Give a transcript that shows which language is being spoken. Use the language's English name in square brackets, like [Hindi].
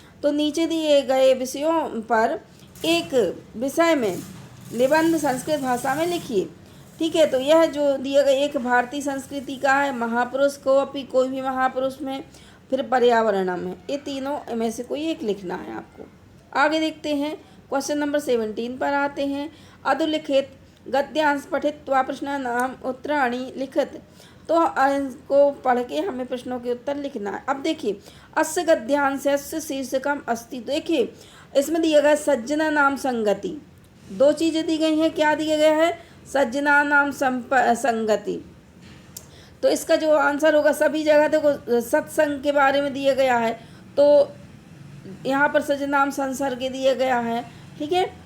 [Hindi] तो नीचे दिए गए विषयों पर एक विषय में निबंध संस्कृत भाषा में लिखिए, ठीक है। तो यह जो दिया गया एक भारतीय संस्कृति का है, महापुरुष को अपनी कोई भी महापुरुष में, फिर पर्यावरणम है, ये तीनों में से कोई एक लिखना है आपको। आगे देखते हैं, क्वेश्चन नंबर 17 पर आते हैं, [Sanskrit] अधोलिखित गद्यांश पठित्वा प्रश्नानाम उत्तराणि लिखित। [Hindi] तो इनको पढ़ के हमें प्रश्नों के उत्तर लिखना है। अब देखिए [Sanskrit] अस्य गद्यांशस्य शीर्षकम अस्ति। [Hindi] देखिए इसमें दिया गया सज्जना नाम संगति, 2 चीज़ें दी गई हैं। क्या दिया गया है, सज्जना नाम संगति। तो इसका जो आंसर होगा, सभी जगह देखो सत्संग के बारे में दिया गया है, तो यहाँ पर सज्जनाम संसर्ग दिया गया है, ठीक है।